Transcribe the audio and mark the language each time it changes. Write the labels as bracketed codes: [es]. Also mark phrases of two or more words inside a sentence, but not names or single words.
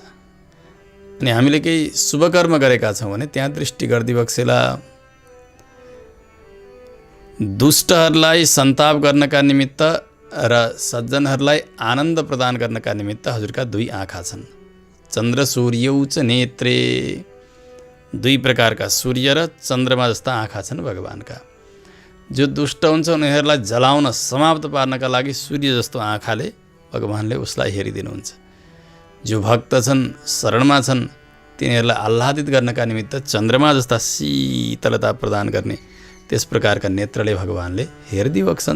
[ne] अनि हामीले केही शुभकर्म गरेका छौँ भने त्यहाँ दृष्टि गरिदिबक्सेला। दुष्टहरूलाई सन्ताप गर्नका निमित्त र सज्जनहरूलाई आनन्द प्रदान गर्नका निमित्त हजुरका 2 आँखा छन्। [sa] चन्द्र सूर्यौ च नेत्रे, [ne] 2 प्रकारका सूर्य र चन्द्रमा जस्ता आँखा छन् भगवानका। जो दुष्ट हुन्छ उनीहरूलाई जलाउन समाप्त पार्नका लागि सूर्य जस्तो आँखाले भगवानले उसलाई हेरिदिनुहुन्छ। जो भक्त छन्, शरणमा छन्, तिनीहरूलाई आह्लादित गर्नका निमित्त चन्द्रमा जस्ता शीतलता प्रदान गर्ने त्यस प्रकारका नेत्रले भगवानले हेरिदिबक्सन्छ।